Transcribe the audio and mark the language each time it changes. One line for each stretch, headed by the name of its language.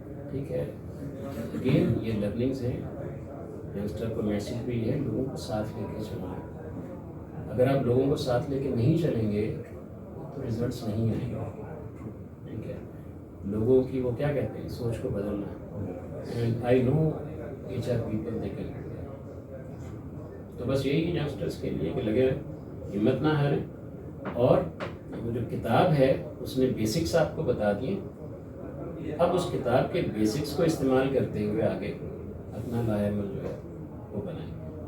Urdu: ٹھیک ہے, اگین یہ لرننگز ہیں, ینگسٹر کو میسیج بھی ہے, لوگوں کو ساتھ لے کے چلنا ہے. اگر آپ لوگوں کو ساتھ لے کے نہیں چلیں گے تو ریزلٹس نہیں آئیں گے. ٹھیک ہے, لوگوں کی وہ کیا کہتے ہیں, سوچ کو بدلنا ہے.
English: And I know H R people they can.
Urdu: تو بس یہی ینگسٹرس کے لیے کہ لگے ہمت نہ ہاریں, اور وہ جو کتاب ہے اس نے بیسکس آپ کو بتا دیے, اب اس کتاب کے بیسکس کو استعمال کرتے ہوئے آگے اپنا لائحہ جو ہے وہ بنائیں.